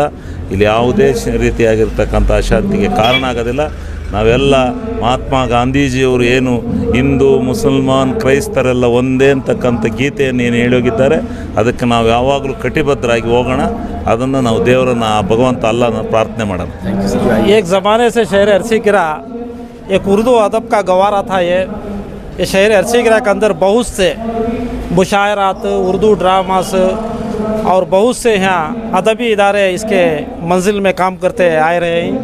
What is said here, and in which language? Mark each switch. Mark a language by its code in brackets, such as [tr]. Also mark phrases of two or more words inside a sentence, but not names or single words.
[kn] ಇಲ್ಲಿ ಯಾವುದೇ ರೀತಿಯಾಗಿರ್ತಕ್ಕಂಥ ಅಶಾಂತಿಗೆ ಕಾರಣ ಆಗೋದಿಲ್ಲ. ನಾವೆಲ್ಲ ಮಹಾತ್ಮ ಗಾಂಧೀಜಿಯವರು ಏನು ಹಿಂದೂ ಮುಸಲ್ಮಾನ್ ಕ್ರೈಸ್ತರೆಲ್ಲ ಒಂದೇ ಅಂತಕ್ಕಂಥ ಗೀತೆಯನ್ನು ಏನು ಹೇಳೋಗಿದ್ದಾರೆ, ಅದಕ್ಕೆ ನಾವು ಯಾವಾಗಲೂ ಕಟಿಬದ್ಧರಾಗಿ ಹೋಗೋಣ. ಅದನ್ನು ನಾವು ದೇವರನ್ನು, ಭಗವಂತ ಅಲ್ಲನ ಪ್ರಾರ್ಥನೆ ಮಾಡೋಣ. [ur] ایک زمانے سے شہر ارسیکرا ایک اردو ادب کا گہوارہ تھا. یہ شہر ارسیکرا کے اندر بہت سے مشاعرات، اردو ڈراماس اور بہت سے یہاں ادبی ادارے اس کے منزل میں کام کرتے آئے رہے ہیں.